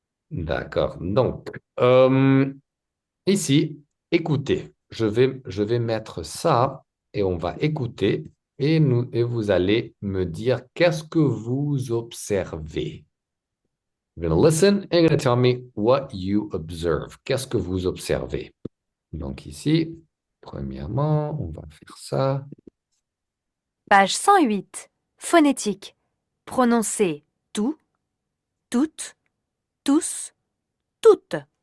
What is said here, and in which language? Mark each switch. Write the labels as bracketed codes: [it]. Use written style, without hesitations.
[fr] D'accord. Donc, ici, écoutez. Je vais mettre ça et on va écouter et vous allez me dire qu'est-ce que vous observez. [en] You're going to listen and you're going to tell me what you observe. [fr] Qu'est-ce que vous observez? Donc ici, premièrement, on va faire ça. Page 108. Phonétique. Prononcez tout, toutes, tous, toutes.